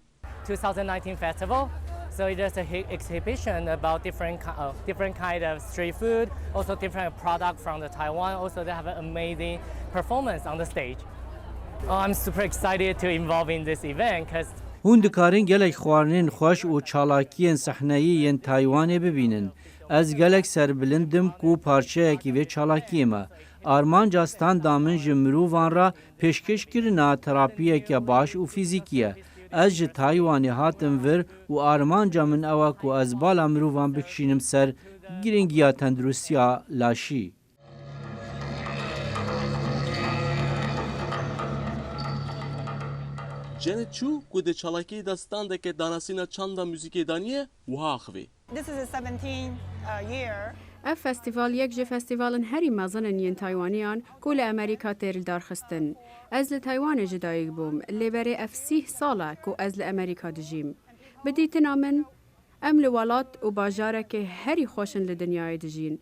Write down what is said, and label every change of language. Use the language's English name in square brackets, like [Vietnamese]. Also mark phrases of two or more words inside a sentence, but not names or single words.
[English] 2019 festival. So it is a exhibition about different kind of street food, also different product from the Taiwan. Also, they have an amazing performance on the stage. I'm super excited to involve in this event because [Kurdish] hûn dikarin gelek xwarinên xweş û çalakiyên sehneyî yên Taywanê bibînin. Ez gelek serbilindim ku parçeyekî vê çalakiyê me. Armanca standa min ji mirovan re pêşkêşkirina terapiyeke baş û fîzîkî ye. Ez ji Taywanê hatim vir û armanca min ew e ku ez bala mirovan bikişînim ser giringiya tendurustiya laşî. Janet Chu ku di çalakiyê de standeke danasîna çanda mûzîkê daniye, wiha axivî. [English] This is the 17th year. [Kurdish] Ev festival yek ji festivalên herî mezin yên Taywaniyan ku li Amerîka tê lidarxistin. Ez li Taywanê jî dayîk bûm, lêberê ev 30 sal e ku ez li Amerîka dijîm. Bi dîtina min, em li welat û bajarekê herî xweşin li dinyayê dijîn.